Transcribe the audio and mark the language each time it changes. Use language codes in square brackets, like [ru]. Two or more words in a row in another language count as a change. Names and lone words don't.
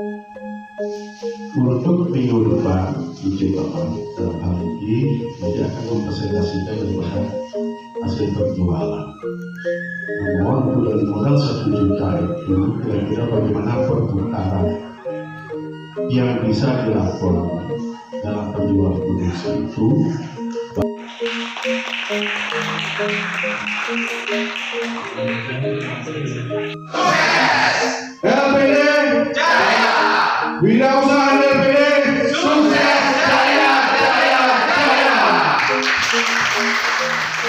[id] Untuk minggu depan di Jepang dalam hal ini dia akan mempresentasikan daripada hasil penjualan. Namun dari modal 1 juta itu kira-kira bagaimana perputaran yang bisa dilakukan dalam penjualan produksi itu. LPD Jaya, Wirausaha LPD sukses, jaya, jaya, jaya.